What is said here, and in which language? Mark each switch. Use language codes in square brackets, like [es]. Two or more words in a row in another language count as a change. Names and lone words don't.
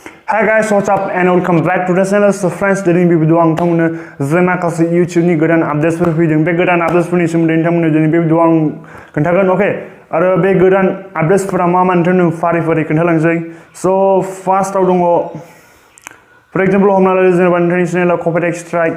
[en] Hi guys, what's up and welcome back to the channel. So friends, [brx] दिनै बे भिडिअ आं नोंथांमोननो जे माखासे YouTubeनि गोदान आपडेट्सफोर फैदों बे गोदान आपडेट्सफोरनि सोमोन्दै नोंथांमोननो दिनै बे भिडिअ आं खोन्थागोन ओके आरो बे गोदान आपडेट्सफोरा मा नोंथांनो फारि-फारि खोन्थालांसै सो फार्स्टआव दङ [en] for example [brx] हमना लादो जेनेबा नोंथांनि चेनेलाव [en] copyright strike